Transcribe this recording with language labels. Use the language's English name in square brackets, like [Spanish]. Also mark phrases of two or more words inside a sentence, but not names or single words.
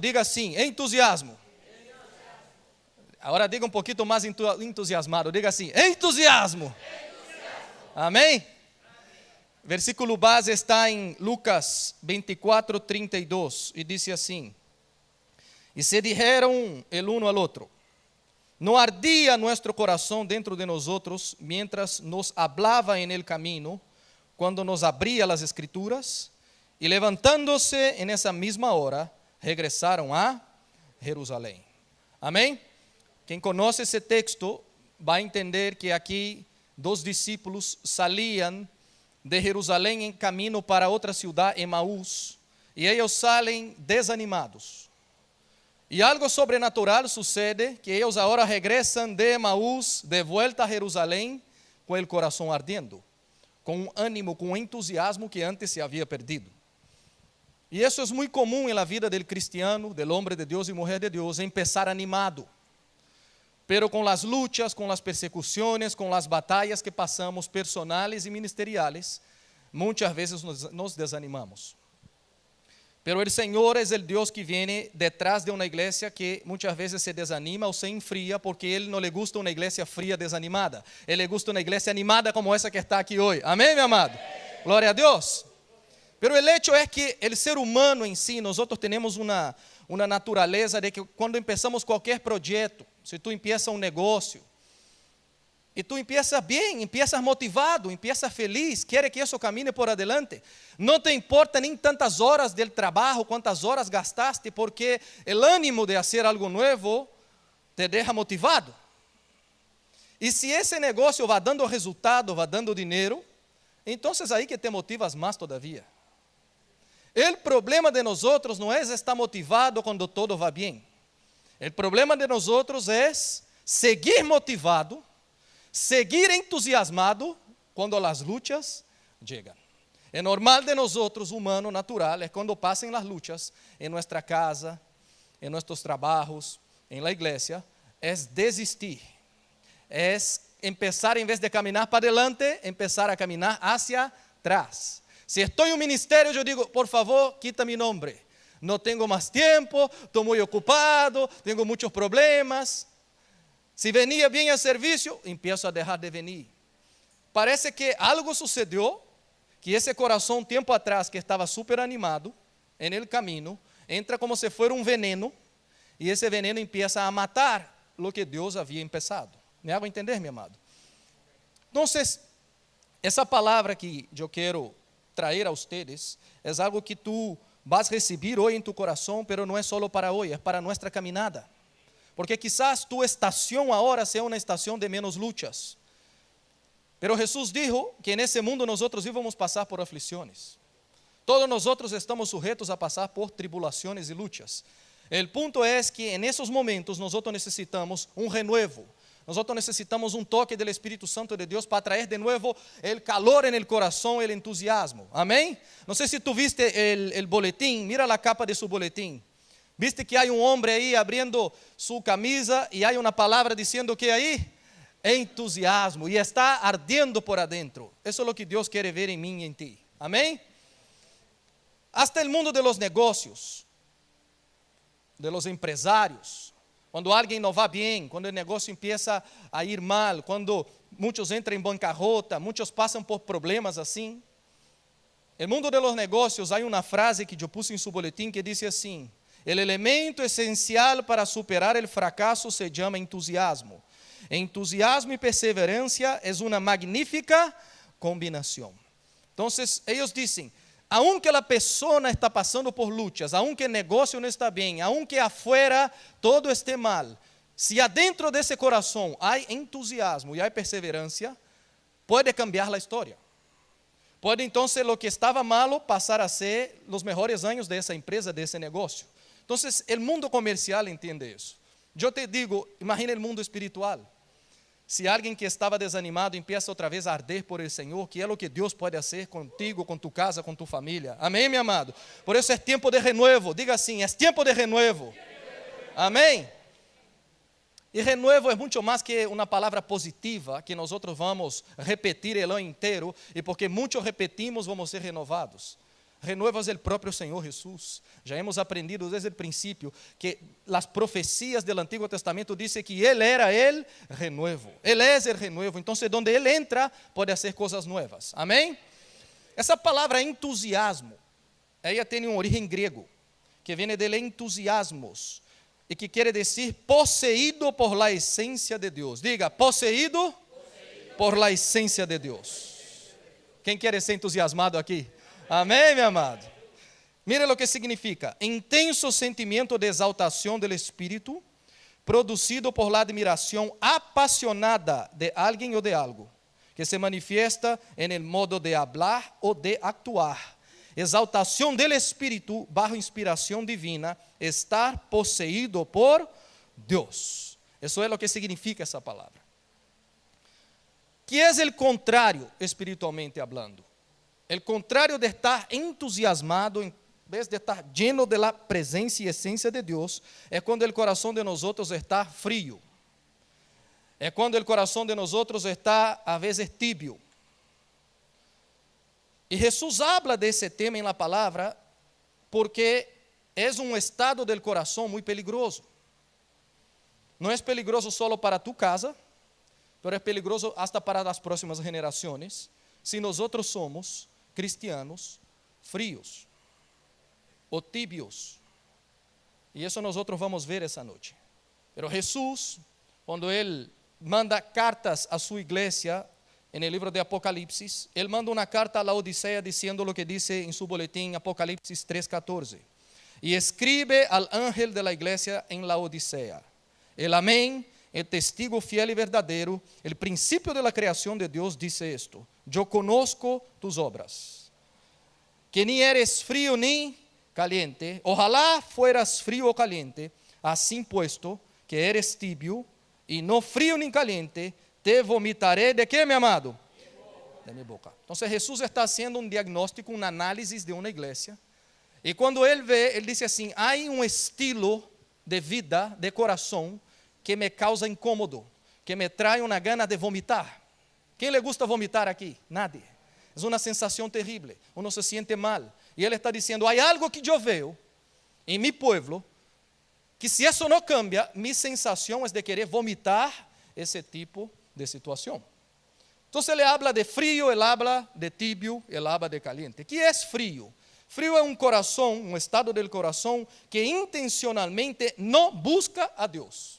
[Portuguese] Diga assim, entusiasmo. Agora diga um pouquinho mais entusiasmado. Diga assim, entusiasmo. Amém? Versículo base está em Lucas 24, 32. E diz assim: [Spanish] E se dijeron el uno al otro, ¿no ardía nuestro corazón dentro de nosotros mientras nos hablaba en el camino, cuando nos abría las escrituras? Y levantándose en esa misma hora, regresaron a Jerusalén. [Portuguese] Amém? Quem conhece esse texto vai entender que aqui dos discípulos salían de Jerusalém em caminho para outra cidade, Emaús, e eles saem desanimados. E algo sobrenatural sucede, que eles agora regressam de Emaús, de volta a Jerusalém, com o coração ardendo, com um ânimo, com um entusiasmo que antes se havia perdido. E isso é muito comum na vida do cristiano, do homem de Deus e mulher de Deus, [Spanish] empezar animado. [Portuguese] Pero com as lutas, com as persecuções, com as batalhas que passamos, personais e ministeriais, muitas vezes nos desanimamos. Pero o Senhor é o Deus que vem detrás de uma igreja que muitas vezes se desanima ou se enfria, porque Ele não [Spanish] le gusta [Portuguese] uma igreja fria, desanimada. Ele [Spanish] le gusta [Portuguese] uma igreja animada como essa que está aqui hoje. Amém, meu amado? Glória a Deus. Pero o hecho é que o ser humano em si, nós temos uma natureza de que quando começamos qualquer projeto, se tu empieza um negócio, e tu empieza bem, empiezas motivado, empiezas feliz, quer que isso [Spanish] camine por adelante, [Portuguese] não te importa nem tantas horas del trabalho, quantas horas gastaste, porque o ânimo de fazer algo novo te deixa motivado. E se esse negócio vai dando resultado, vai dando dinheiro, então é aí que te motivas mais todavia. O problema de nós não é estar motivado quando todo vai bem. O problema de nós é seguir motivado, seguir entusiasmado quando as lutas chegam. É normal de nós, humano, natural, é quando passam as lutas em nossa casa, em nossos trabalhos, em la igreja, é desistir. É empezar, em vez de caminhar para adelante, empezar a caminhar [Spanish] hacia atrás. [Portuguese] Se estou em um ministério, eu digo, por favor, quita meu nome. Não tenho mais tempo, estou muito ocupado, tenho muitos problemas. Se venia bem a serviço, empiezo a deixar de venir. Parece que algo sucedeu, que esse coração, tempo atrás, que estava super animado, [Spanish] en el [Portuguese] caminho, entra como se fosse um veneno, e esse veneno empieza a matar o que Deus havia empezado. [Spanish] Me hago entender, [Portuguese] meu amado? Então, essa palavra que eu quero trazer a vocês, é algo que tu vas receber hoje em tu coração, pero não é solo para hoje, é para nossa caminhada. Porque quizás tu estação agora seja uma estação de menos lutas. Pero Jesus dijo que nesse mundo nós íamos passar por aflições. Todos nós estamos sujeitos a passar por tribulações e lutas. O ponto é que [Spanish] en esos momentos [Portuguese] nós necessitamos um renuevo. Nós necessitamos um toque do Espírito Santo de Deus para trazer de novo o calor [Spanish] en el [Portuguese] coração, o entusiasmo. Amém? Não sei se tu viste o boletim, mira a capa de su boletim. Viste que há um homem aí abrindo sua camisa e há uma palavra dizendo que aí? Entusiasmo, e está ardendo por adentro. Isso é o que Deus quer ver em mim e em ti. Amém? [Spanish] Hasta el mundo de los negocios, de los empresários. [Portuguese] Quando alguém não vai bem, quando o negócio empieza a ir mal, quando muitos entram em bancarrota, muitos passam por problemas assim. No mundo [Spanish] de los [Portuguese] negócios, há uma frase que eu pus em seu boletim que diz assim: o elemento essencial para superar o fracasso se chama entusiasmo. Entusiasmo e perseverança é uma magnífica combinação. Então, eles dizem, aunque a pessoa está passando por lutas, aunque o negócio não está bem, [Spanish] aunque afuera todo esté mal, [Portuguese] se adentro desse coração há entusiasmo e há perseverança, pode cambiar a história. Pode então o que estava malo passar a ser os melhores anos dessa empresa, desse negócio. Então, o mundo comercial entende isso. Eu te digo, imagina o mundo espiritual. [Spanish] Si alguien que estaba desanimado empieza otra vez a arder por el Señor, que es lo que Dios puede hacer contigo, con tu casa, con tu familia. Amén, mi amado. Por eso es tiempo de renuevo. Diga así, es tiempo de renuevo. Amén. [Portuguese] E renuevo é muito mais que uma palavra positiva que nós vamos repetir o ano inteiro, e porque muitos repetimos, vamos ser renovados. Renuevo é o próprio Senhor Jesus. Já [Spanish] hemos aprendido [Portuguese] desde o princípio que as profecias do Antigo Testamento dizem que Ele era o renuevo. Ele é o renuevo. Então, onde Ele entra, pode fazer coisas novas. Amém? Essa palavra entusiasmo, ela tem origem grego, que vem del entusiasmos, e que quer dizer [Spanish] poseído por la [Portuguese] essência de Deus. Diga, [Spanish] poseído por la [Portuguese] essência de Deus. Quem quer ser entusiasmado aqui? Amém, meu amado? Mire o que significa: intenso sentimento de exaltação do Espírito, produzido [Spanish] por la [Portuguese] admiração apasionada de alguém ou de algo, que [Spanish] se manifiesta en el modo de hablar [Portuguese] ou de actuar. Exaltação do Espírito, bajo inspiração divina, estar poseído por Deus. Isso é o que significa essa palavra. Que é o contrário, espiritualmente hablando? O contrário de estar entusiasmado, em vez de estar [Spanish] lleno de la [Portuguese] presença e essência de Deus, é quando o coração de nós está frio. É quando o coração de nós está, a vezes, tibio. E Jesus habla desse tema em la palavra porque é estado del coração muito peligroso. Não é peligroso solo para tu casa, mas é peligroso hasta para as próximas gerações, se nós somos cristianos frios ou tibios. E isso nós vamos ver essa noite. Pero Jesus, quando Ele manda cartas a sua igreja, [Spanish] en el libro de Apocalipsis, él manda una carta a la Odisea diciendo lo que dice en su boletín Apocalipsis 3:14. Y escribe al ángel de la iglesia en la Odisea: el amén, el testigo fiel y verdadero, el principio de la creación de Dios, dice esto: yo conozco tus obras, que ni eres frío ni caliente. Ojalá fueras frío o caliente. Así puesto que eres tibio y no frío ni caliente, te vomitaré [Portuguese] de quê, meu amado? De minha boca. Então, Jesus está fazendo diagnóstico, uma análise de uma igreja. E quando ele vê, ele diz assim: há estilo de vida, de coração, que me causa incômodo, que me traz uma gana de vomitar. Quem [Spanish] le gusta [Portuguese] vomitar aqui? Nadie. É uma sensação terrível. [Spanish] Uno se siente mal. [Portuguese] E ele está dizendo: há algo que eu vejo em [Spanish] mi pueblo, [Portuguese] que se isso não cambia, mi sensação é de querer vomitar esse tipo de situação. Então ele habla de frio, ele habla de tibio, ele habla de caliente. Que é frio? Frio é coração, estado del coração que intencionalmente não busca a Deus.